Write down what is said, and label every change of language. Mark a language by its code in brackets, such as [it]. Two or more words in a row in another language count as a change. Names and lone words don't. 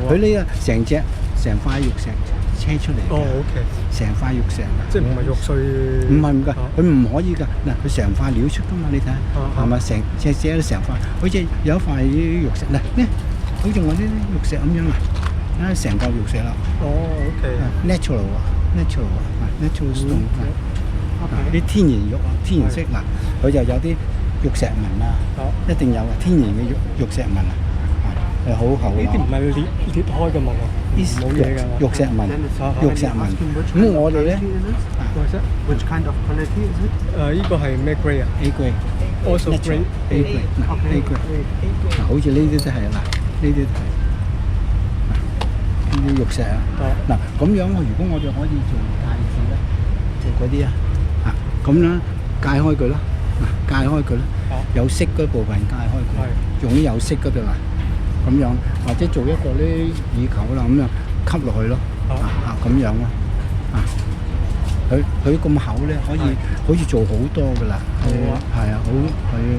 [yue] 佢呢個成塊玉石車出嚟。哦，OK。成塊玉石。即係唔係玉碎？唔係㗎，佢唔可以㗎。嗱，佢成塊料出㗎嘛，你睇下，係咪成都成塊？好似有一塊玉石嗱，呢好似我呢啲玉石咁樣啊，成嚿玉石啦。哦 ，OK。 [en] natural stone。 [yue] 啲天然玉啊，天然色嗱，佢就有啲玉石紋啊，一定有啊，天然嘅玉石紋啊，係好厚啊。呢啲唔係裂開嘅紋啊，冇嘢㗎。玉石紋。咁我哋咧 [en] Which kind of quality is it? [yue] 呢個係咩 grade 啊 [en] A grade。 Also grade A grade。 [yue] 嗱 [en] A grade。 [yue] 嗱，好似呢啲都係嗱，呢啲係呢啲玉石啊。嗱咁樣如果我哋可以做戒指咧，即係嗰啲啊。咁啦，戒開佢啦，戒開佢啦，有色嗰部分戒開佢，用啲有色嗰度啦，咁樣或者做一個啲耳球啦，咁樣吸落去咯，咁樣咯，佢咁厚咧，可以做好多噶啦，係啊，好佢